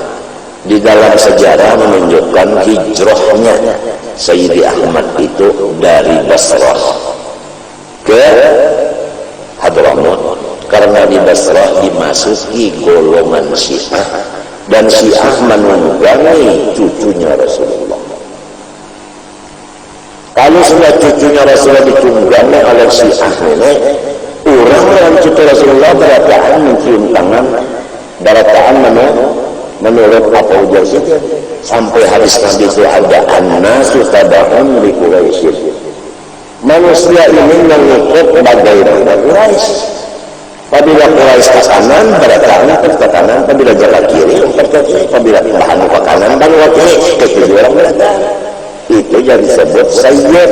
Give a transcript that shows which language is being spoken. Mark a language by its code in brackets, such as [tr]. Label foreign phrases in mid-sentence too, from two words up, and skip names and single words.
[id] Di dalam sejarah menunjukkan hijrahnya Sayyidi Ahmad itu dari Basrah ke Hadramut, karena di Basrah dimasuki golongan Syiah dan Syiah menunggangi cucunya Rasulullah. [bjn] Kalau sudah cucunya Rasulullah ditunggangi oleh Syiah ini, orang yang cucu Rasulullah berataan mencium tangan, berataan menurut apa ujar situ, sampai hadis Nabi itu ada [ar] الناس تبع لقريش. [bjn] Manusia ini mengikut bagaimana Quraisy. Apabila Quraisy ke kanan, berataan ke kanan. Apabila jalan kiri, ke kiri. Apabila bahan ke kanan, bahan ke kiri. Ketujuh orang berataan. Itu yang disebut sayyid.